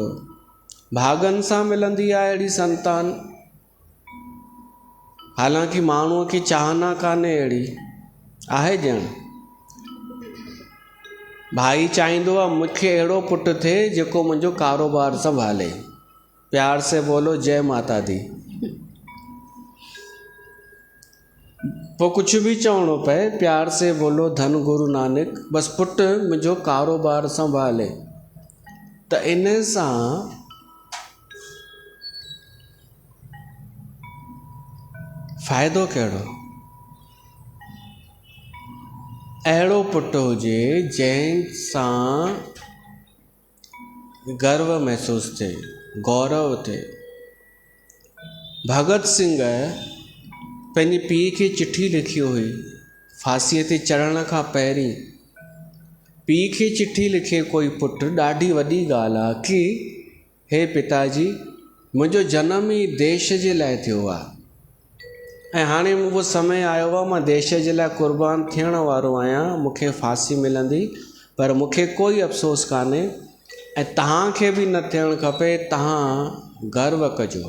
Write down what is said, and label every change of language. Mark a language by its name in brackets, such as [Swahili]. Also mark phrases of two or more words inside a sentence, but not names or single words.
[Sindhi] भागनि सां मिलंदी आहे अहिड़ी संतान। हालांकि माण्हूअ खे चाहना कान्हे अहिड़ी, आहे ॼण। भाई चाहींदो आहे मूंखे अहिड़ो पुटु थिए जेको मुंहिंजो कारोबार संभाले। [Hindi] प्यार से बोलो जय माता दी। [Sindhi] पोइ कुझु बि चवणो पए, [Hindi] प्यार से बोलो धन गुरु नानक, [Sindhi] बसि पुटु मुंहिंजो कारोबार संभाले। त इन सां फ़ाइदो कहिड़ो? अहिड़ो पुटु हुजे जंहिंसां गर्व महसूसु थिए, गौरव थिए। भगत सिंह पंहिंजे पीउ खे चिठी लिखी हुई फांसीअ ते चढ़ण खां पहिरीं। पीउ खे चिठी लिखे कोई पुटु, ॾाढी वॾी ॻाल्हि आहे कि हे पिताजी, मुंहिंजो जनम ई देश जे लाइ थियो आहे ऐं हाणे उहो समय आयो आहे, मां देश जे लाइ क़ुर्बान थियण वारो आहियां। मूंखे फांसी मिलंदी, पर मूंखे कोई अफ़सोस कान्हे ऐं तव्हांखे बि न थियणु खपे। तव्हां गर्व कजो।